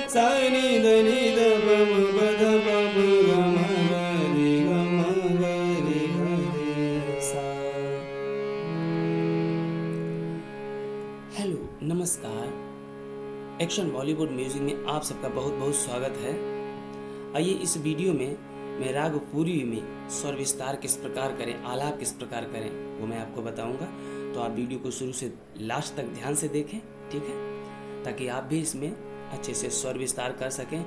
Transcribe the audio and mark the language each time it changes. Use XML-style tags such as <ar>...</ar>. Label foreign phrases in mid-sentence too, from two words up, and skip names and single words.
<hi>नि ध नि ध प म प ध प म ग म ग रे ग म ग रे ग रे सा। हेलो, नमस्कार। एक्शन बॉलीवुड म्यूजिक में आप सबका बहुत बहुत स्वागत है। आइए इस वीडियो में मैं राग पूर्वी में स्वर विस्तार किस प्रकार करें, आलाप किस प्रकार करें, वो मैं आपको बताऊंगा। तो आप वीडियो को शुरू से लास्ट तक ध्यान से देखें, ठीक है, ताकि आप भी इसमें अच्छे से स्वर विस्तार कर सकें।</hi>